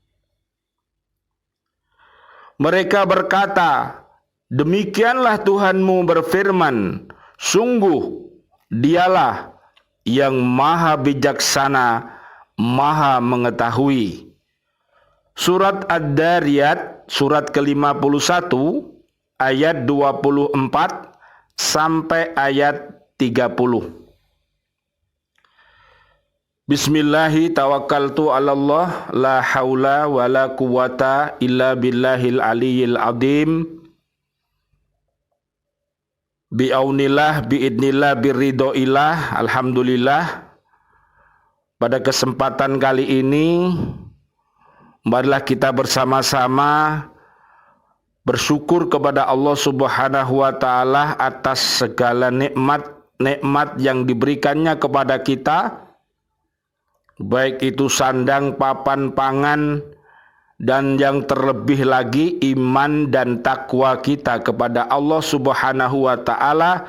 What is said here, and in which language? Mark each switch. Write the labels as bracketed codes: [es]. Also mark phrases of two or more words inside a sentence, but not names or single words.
[id] Mereka berkata, "Demikianlah Tuhanmu berfirman, sungguh dialah yang maha bijaksana, maha mengetahui." Surat Ad-Dariyat, surat ke-51, ayat 24 sampai ayat 30. [ar] بسم الله توكلت على الله لا حول ولا قوة إلا بالله العلي العظيم. بعون الله، بإذن الله، برضا الله. [id] Alhamdulillah. Pada kesempatan kali ini, marilah kita bersama-sama bersyukur kepada Allah [ar] سبحانه وتعالى [id] atas segala nikmat yang diberikannya kepada kita, baik itu sandang, papan, pangan, dan yang terlebih lagi iman dan takwa kita kepada Allah [ar] سبحانه وتعالى.